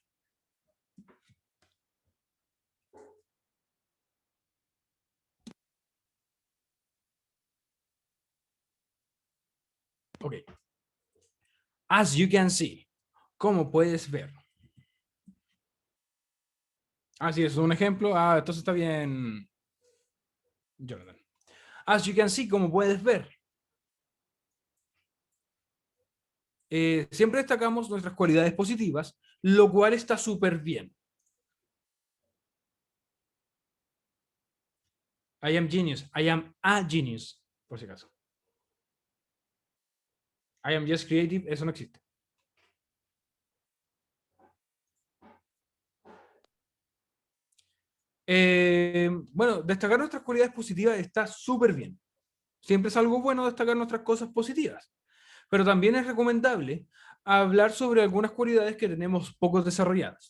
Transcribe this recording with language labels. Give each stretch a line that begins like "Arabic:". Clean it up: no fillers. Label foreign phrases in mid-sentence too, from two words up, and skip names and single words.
English: Ok. As you can see.
Spanish: Como puedes ver. Así es un ejemplo. Entonces está bien, Jonathan.
English: As you can see,
Spanish: como puedes ver. Siempre destacamos nuestras cualidades positivas, lo cual está súper bien.
English: I am genius. I am a genius,
Spanish: por si acaso.
English: I am just creative,
Spanish: eso no existe. Bueno, destacar nuestras cualidades positivas está súper bien. Siempre es algo bueno destacar nuestras cosas positivas. Pero también es recomendable hablar sobre algunas cualidades que tenemos poco desarrolladas.